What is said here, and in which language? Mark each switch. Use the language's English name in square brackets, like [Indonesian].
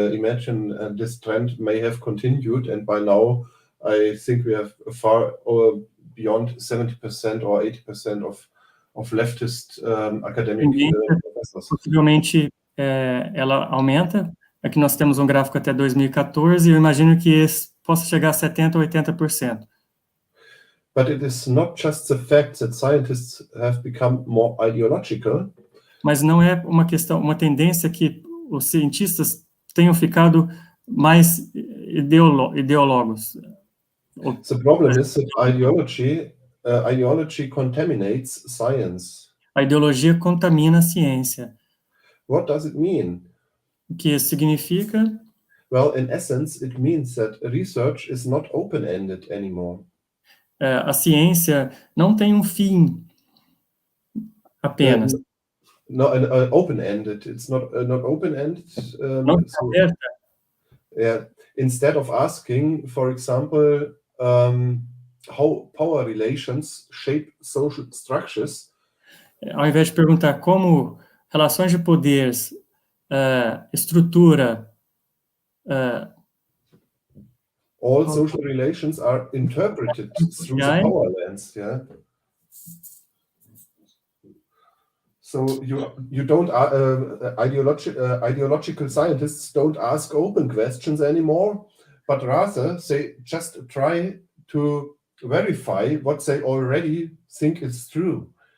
[English] Imagine this trend may have continued, and by now, I think we have far beyond 70% or 80% of leftist academic professors. [Portuguese] Possivelmente ela aumenta. Aqui nós temos um gráfico até 2014 e eu imagino que esse possa chegar a 70% ou 80%. [English] But it is not just the fact that scientists have become more ideological. [Portuguese] Mas não é uma tendência que os cientistas tenham ficado mais ideólogos. [English] The problem is that ideology contaminates science. [Portuguese] A ideologia contamina a ciência. [English] What does it mean? [Portuguese] O que isso significa? [English] Well, in essence, it means that research is not open-ended anymore. [Portuguese] A ciência não tem um fim apenas. [English] No, open-ended. It's not open-ended. [Portuguese] Não está aberta. [English] Yeah. Instead of asking, for example, how power relations shape social structures. [Portuguese] Ao invés de perguntar como relações de poder estrutura. [English] All social relations are interpreted through the power lens. Yeah. So you don't ideological scientists don't ask open questions anymore, but rather they just try to verify what they already think is true.